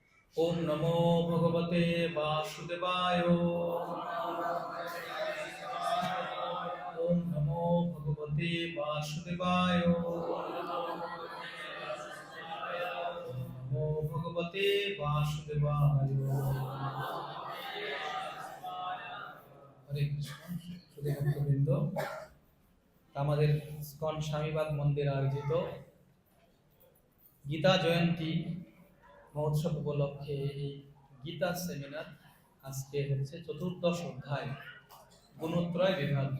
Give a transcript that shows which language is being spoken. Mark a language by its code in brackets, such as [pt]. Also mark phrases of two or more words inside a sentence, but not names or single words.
[sa] ओम नमो भगवते वासुदेवाय। ओम नमो भगवते वासुदेवाय। नमो भगवते वासुदेवाय। [bn] হরে কৃষ্ণ। শুধু ভক্তবৃন্দ, আমাদের ইসকন স্বামীবাগ মন্দির আয়োজিত গীতা জয়ন্তী মহোৎসব উপলক্ষে এই গীতা সেমিনার আজকে হচ্ছে চতুর্দশ অধ্যায় গুণত্রয় বিভাজ্য।